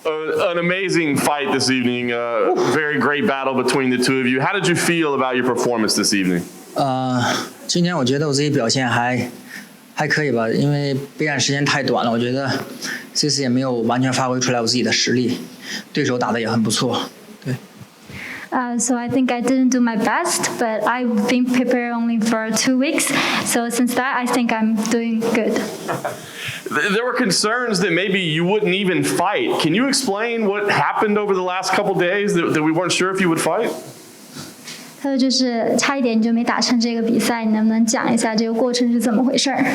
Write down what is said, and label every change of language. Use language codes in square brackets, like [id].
[en] An amazing fight this evening, very great battle between the two of you. How did you feel about your performance this evening? [zh] 今天我觉得我自己表现还可以吧，因为备战时间太短了，我觉得这次也没有完全发挥出来我自己的实力，对手打得也很不错，对。 [en] So I think I didn't do my best, but I've been prepared only for 2 weeks. So since that, I think I'm doing good. There were concerns that maybe you wouldn't even fight. Can you explain what happened over the last couple days that we weren't sure if you would fight? [zh] 他说就是差一点你就没打成这个比赛，你能不能讲一下这个过程是怎么回事？